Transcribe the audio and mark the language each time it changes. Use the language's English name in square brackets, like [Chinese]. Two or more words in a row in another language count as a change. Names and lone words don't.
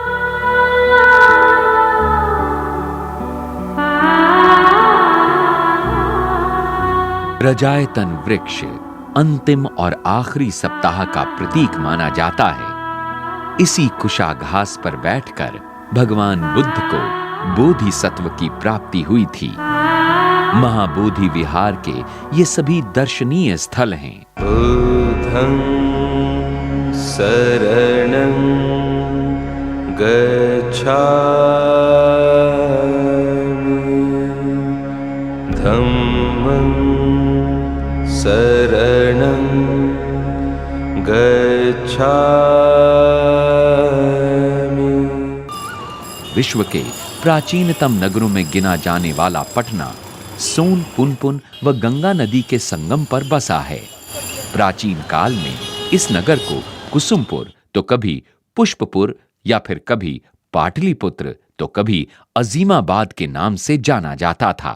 [Hindi] रजायतन वृक्ष अंतिम और आखिरी सप्ताह का प्रतीक माना जाता है। इसी कुशाघास पर बैठकर भगवान बुद्ध को बोधिसत्व की प्राप्ति हुई थी। महाबोधि विहार के ये सभी दर्शनीय स्थल हैं। [Pali] बुद्धं शरणं गच्छामि, धम्मं शरणं गच्छामि। [Hindi] विश्व के प्राचीनतम नगरों में गिना जाने वाला पटना सोन, पुनपुन व गंगा नदी के संगम पर बसा है। प्राचीन काल में इस नगर को कुसुमपुर तो कभी पुष्पपुर या फिर कभी पाटलिपुत्र तो कभी अजीमाबाद के नाम से जाना जाता था।